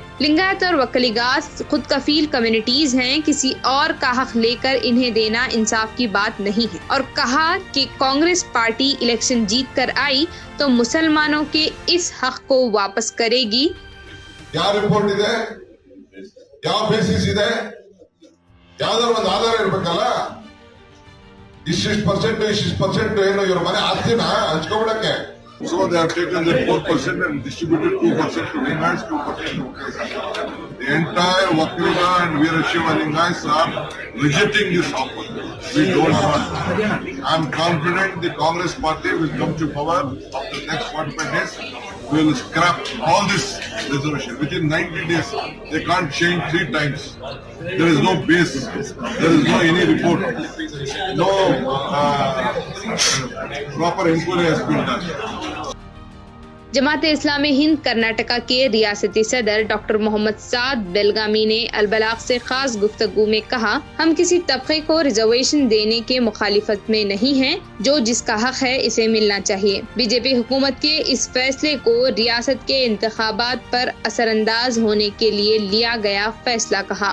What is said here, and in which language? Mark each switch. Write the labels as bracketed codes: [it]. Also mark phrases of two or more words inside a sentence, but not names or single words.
[ur] لنگایت اور وکلیگاس خود کفیل کمیونٹیز ہیں، کسی اور کا حق لے کر انہیں دینا انصاف کی بات نہیں ہے، اور کہا کہ کانگریس پارٹی الیکشن جیت کر آئی تو مسلمانوں کے اس حق کو واپس کرے گی۔ کیا رپورٹ [kn] ಇದೆ ಯಾವ ಬೇಸಿಸ್ ಇದೆ ಯಾವ್ದಾದ್ರು ಒಂದು ಆಧಾರ ಇರ್ಬೇಕಲ್ಲ ಇಷ್ಟಿಷ್ಟು% ಏನು ಇವ್ರ ಮನೆ ಆಸ್ತಿನ ಹಂಚ್ಕೊಬಿಡಕ್ಕೆ [en] So they have taken the 4% and distributed 2% to Lingayats, 2% to Mukesh. The entire Vakliga and Veerashaiva Lingayats are rejecting this offer. We don't want. I am confident the Congress party will come to power after the next 45 days. We will scrap all this resolution. Within 90 days, they can't change 3 times. There is no base. There is no any report. No proper inquiry has been done. [ur] جماعت اسلامی ہند کرناٹکا کے ریاستی صدر ڈاکٹر محمد سعد بیلگامی نے البلاغ سے خاص گفتگو میں کہا، ہم کسی طبقے کو ریزرویشن دینے کے مخالفت میں نہیں ہیں، جو جس کا حق ہے اسے ملنا چاہیے۔ بی جے پی حکومت کے اس فیصلے کو ریاست کے انتخابات پر اثر انداز ہونے کے لیے لیا گیا فیصلہ کہا۔